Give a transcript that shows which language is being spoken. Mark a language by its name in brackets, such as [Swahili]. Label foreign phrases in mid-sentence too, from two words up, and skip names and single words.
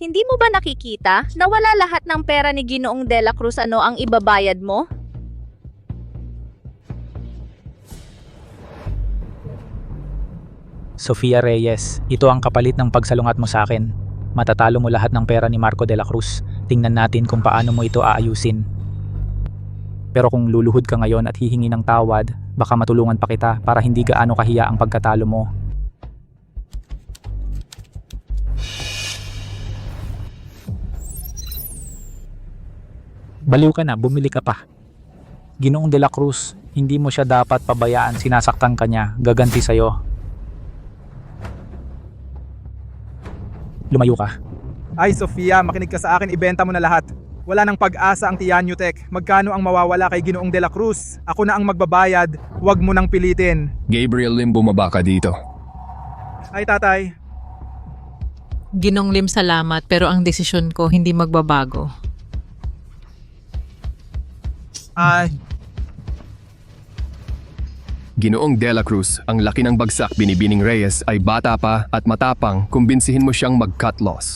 [Filipino] Hindi mo ba nakikita na wala lahat ng pera ni Ginoong De La Cruz ang ibabayad mo? Sofia Reyes, ito ang kapalit ng pagsalungat mo sa akin. Matatalo mo lahat ng pera ni Marco de la Cruz. Tingnan natin kung paano mo ito aayusin. Pero kung luluhod ka ngayon at hihingi ng tawad, baka matulungan pa kita para hindi gaano kahiya ang pagkatalo mo. Baliw ka na, bumili ka pa. Ginoong de la Cruz, hindi mo siya dapat pabayaan, sinasaktan ka niya, gaganti sa'yo. Lumayo ka. Ay Sofia, makinig ka sa akin, ibenta mo na lahat. Wala nang pag-asa ang Tianyu Tech. Magkano ang mawawala kay Ginoong de la Cruz? Ako na ang magbabayad, huwag mo nang pilitin. Gabriel Lim, bumaba ka dito. Ay tatay, Ginong Lim, salamat pero ang desisyon ko hindi magbabago. ay, Ginoong De La Cruz, ang laki ng bagsak Binibining Reyes ay bata pa at matapang, kumbinsihin mo siyang mag- [English] cut loss.